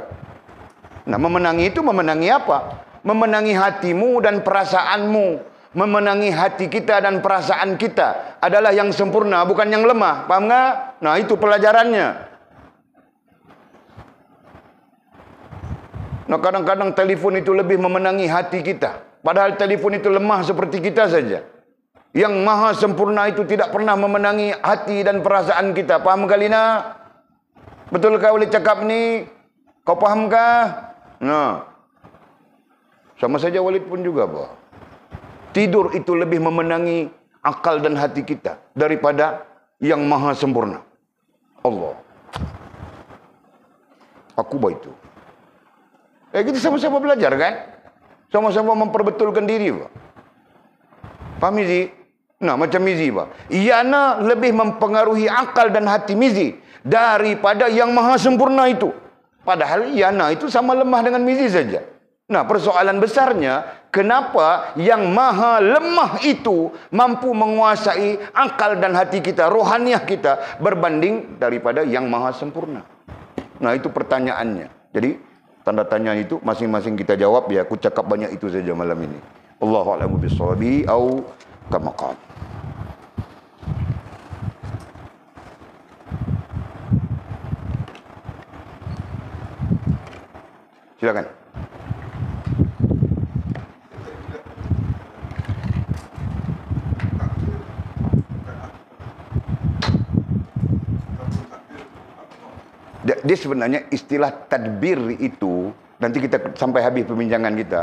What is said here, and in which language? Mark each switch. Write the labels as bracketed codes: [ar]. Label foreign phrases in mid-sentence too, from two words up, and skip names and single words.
[ms] Nah, memenangi itu memenangi apa? Memenangi hatimu dan perasaanmu. Memenangi hati kita dan perasaan kita adalah yang sempurna, bukan yang lemah. [id] Paham enggak? [ms] Nah, itu pelajarannya. Nah, kadang-kadang telefon itu lebih memenangi hati kita. Padahal telefon itu lemah seperti kita saja. Yang maha sempurna itu tidak pernah memenangi hati dan perasaan kita. Paham kali nak? Betulkah Walid cakap ni? Kau pahamkah? Nah, sama saja Walid pun juga bah. Tidur itu lebih memenangi akal dan hati kita daripada yang maha sempurna, Allah. Aku bah itu. Kita sama-sama belajar kan? Sama-sama memperbetulkan diri bah. Faham Mizi? Nah, macam Mizi bah. Iyana lebih mempengaruhi akal dan hati Mizi daripada yang maha sempurna itu. Padahal Iyana itu sama lemah dengan Mizi saja. Nah, persoalan besarnya, kenapa yang maha lemah itu mampu menguasai akal dan hati kita, rohaniah kita, berbanding daripada yang maha sempurna? Nah, itu pertanyaannya. Jadi, tanda tanya itu masing-masing kita jawab. Ya, aku cakap banyak itu saja malam ini. [ar] الله أعلم بالصواب أو كما قال. [ms] Silakan. Dia sebenarnya istilah tadbir itu, nanti kita sampai habis perbincangan kita.